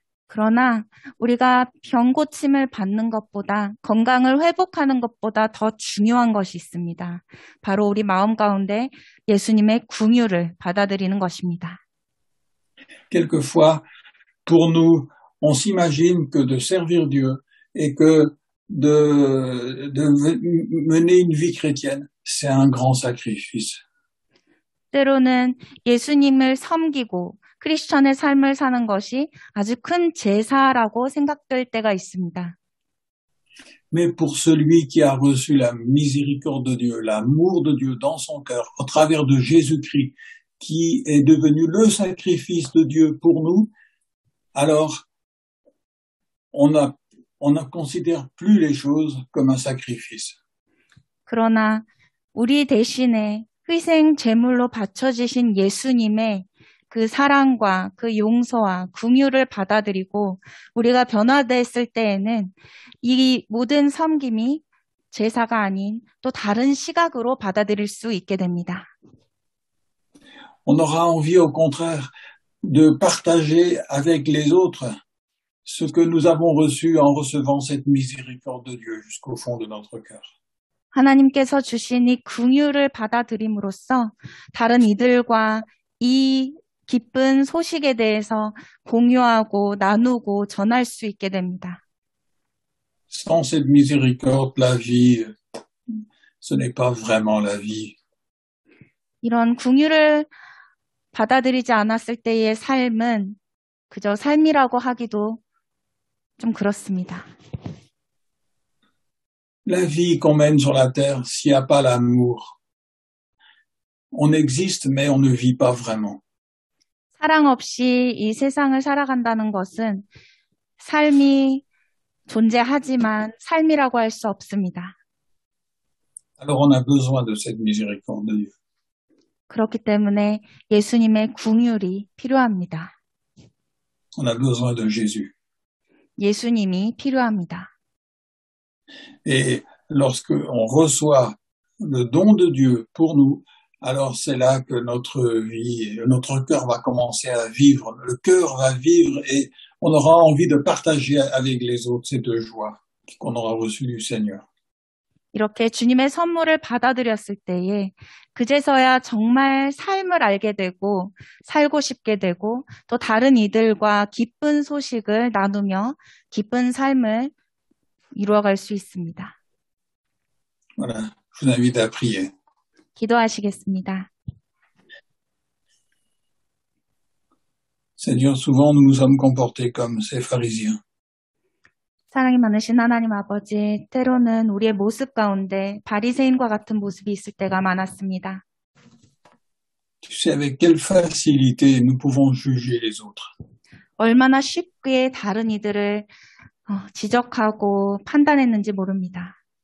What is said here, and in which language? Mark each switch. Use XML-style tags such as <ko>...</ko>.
<ko>그러나 우리가 병 고침을 받는 것보다 건강을 회복하는 것보다 더 중요한 것이 있습니다. 바로 우리 마음 가운데 예수님의 긍휼을 받아들이는 것입니다.</ko> <fr>Quelquefois, pour nous, on s'imagine que de servir Dieu et que de mener une vie chrétienne, c'est un grand sacrifice.</fr> <ko>때로는 예수님을 섬기고 크리스천의 삶을 사는 것이 아주 큰 제사라고 생각될 때가 있습니다.</ko> <fr>Mais pour celui qui a reçu la miséricorde de Dieu, l'amour de Dieu dans son cœur, au travers de Jésus-Christ, qui est devenu le sacrifice de Dieu pour nous, alors on ne considère plus les choses comme un sacrifice.</fr> <ko>그러나 우리 대신에 희생 제물로 바쳐지신 예수님의 그 사랑과 그 용서와 긍휼을 받아들이고 우리가 변화됐을 때에는 이 모든 섬김이 제사가 아닌 또 다른 시각으로 받아들일 수 있게 됩니다.</ko> <fr>On aura envie au contraire de partager avec les autres ce que nous avons reçu en recevant cette miséricorde de Dieu jusqu'au fond de notre cœur.</fr> <ko>하나님께서 주신 이 긍휼을 받아들임으로써 다른 이들과 이 기쁜 소식에 대해서 공유하고 나누고 전할 수 있게 됩니다.</ko> <fr>Sans cette miséricorde, la vie, ce n'est pas vraiment la vie.</fr> <ko>이런 긍휼을 받아들이지 않았을 때의 삶은 그저 삶이라고 하기도 좀 그렇습니다.</ko> <fr>La vie qu'on mène sur la terre, s'il n'y a pas l'amour, on existe, mais on ne vit pas vraiment.</fr> <ko>사랑 없이 이 세상을 살아간다는 것은 삶이 존재하지만 삶이라고 할 수 없습니다.</ko> <fr>Alors on a besoin de cette miséricorde de Dieu.</fr> <ko>그렇기 때문에 예수님의 긍휼이 필요합니다.</ko> <fr>On a besoin de Jésus.</fr> <ko>예수님이 필요합니다.</ko> <fr>Et lorsque on reçoit le don de Dieu pour nous, alors c'est là que notre vie, notre cœur va commencer à vivre. Le cœur va vivre et on aura envie de partager avec les autres cette joie qu'on aura reçue du Seigneur.</fr> <ko>이렇게 주님의 선물을 받아들였을 때에 그제서야 정말 삶을 알게 되고 살고 싶게 되고 또 다른 이들과 기쁜 소식을 나누며 기쁜 삶을 이루어갈 수 있습니다.</ko> <fr>Voilà, je vous invite à prier.</fr> <ko>기도하시겠습니다.</ko> <fr>Seigneur, souvent nous nous sommes comportés comme ces pharisiens.</fr> <ko>사랑이 많으신 하나님 아버지, 때로는 우리의 모습 가운데 바리새인과 같은 모습이 있을 때가 많았습니다.</ko> <fr>Tu sais avec quelle facilité nous pouvons juger les autres.</fr> <ko>얼마나 쉽게 다른 이들을 지적하고 판단했는지 모릅니다.</ko>